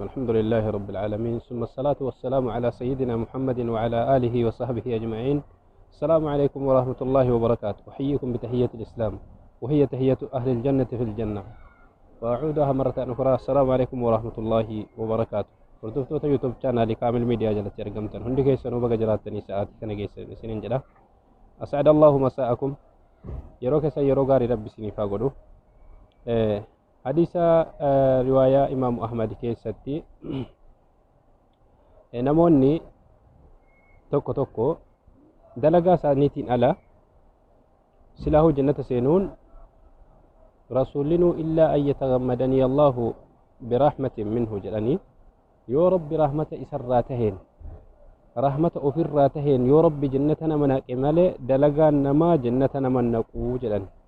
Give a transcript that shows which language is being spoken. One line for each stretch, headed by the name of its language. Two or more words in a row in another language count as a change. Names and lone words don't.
Arabic: الحمد لله رب العالمين، ثم الصلاة والسلام على سيدنا محمد وعلى آله وصحبه أجمعين. السلام عليكم ورحمة الله وبركاته. أحييكم بتحية الإسلام، وهي تحية أهل الجنة في الجنة، وأعودها مرة أخرى. السلام عليكم ورحمة الله وبركاته.
Oromo: hordoftoota yuutuub chaanaalii kaamil miidiyaa jalatti argamtan hundi keessanuu baga jiraattanii sa'aatii kana geessan isiniin jedha.
Arabic: أسعد الله مساءكم,
Oromo: yeroo keessan yeroo gaarii rabbi isiniif haa godhu. hadiisa riwaayaa imaamu ahmad keessatti namoonni tokko tokko dalagaa isaaniitiin ala silaahuu jannata seenuun rasuullinuu
Arabic: إلا أن يتغمدني الله برحمة منه
Oromo: jedhanii, yoo rabbi rahmata isarraa taheen, rahmata ofirraa taheen yoo rabbi jannata nama naqe malee dalagaan namaa jannata nama naquu jedhan.